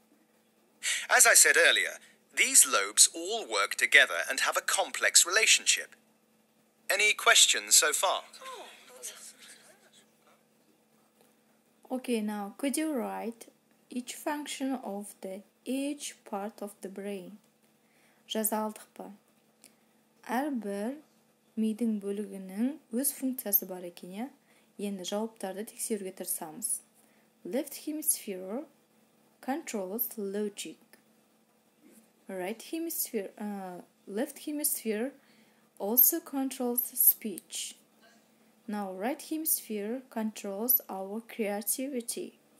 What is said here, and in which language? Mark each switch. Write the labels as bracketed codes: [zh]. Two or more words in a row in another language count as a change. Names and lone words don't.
[en] As I said earlier, these lobes all work together and have a complex relationship. Any questions so far? Okay, now could you write each function of each part of the brain? [kk] Жаза алдық па? Әрбір мидың бөлігінің өз функциясы бар екен, я? Енді жауаптарды тексеруге тырысамыз. [en] Left hemisphere controls logic. Left hemisphere also controls speech. Now, right hemisphere controls our creativity.